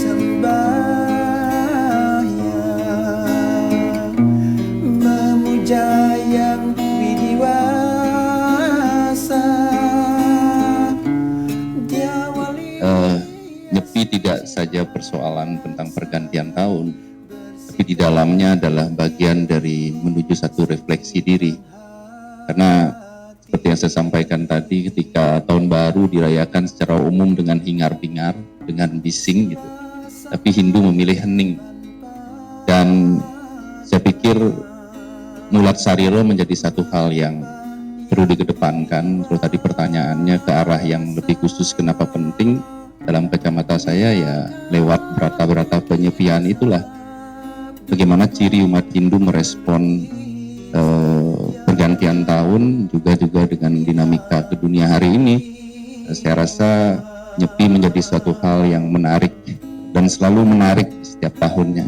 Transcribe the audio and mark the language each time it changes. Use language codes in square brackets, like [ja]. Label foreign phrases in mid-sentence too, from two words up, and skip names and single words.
[id] sembahyang memuja yang widiwasa. Nyepi tidak saja persoalan tentang pergantian tahun, tapi di dalamnya adalah bagian dari menuju satu refleksi diri. Karena seperti yang saya sampaikan tadi, ketika tahun baru dirayakan secara umum dengan hingar-bingar, dengan bising gitu, tapi Hindu memilih hening. Dan saya pikir Mulat Sariro menjadi satu hal yang perlu dikedepankan. Kalau tadi pertanyaannya ke arah yang lebih khusus kenapa penting, dalam kacamata saya ya lewat berata-berata penyepian itulah bagaimana ciri umat Hindu merespon pergantian tahun juga dengan dinamika ke dunia hari ini. Saya rasa Nyepi menjadi suatu hal yang menarik dan selalu menarik setiap tahunnya.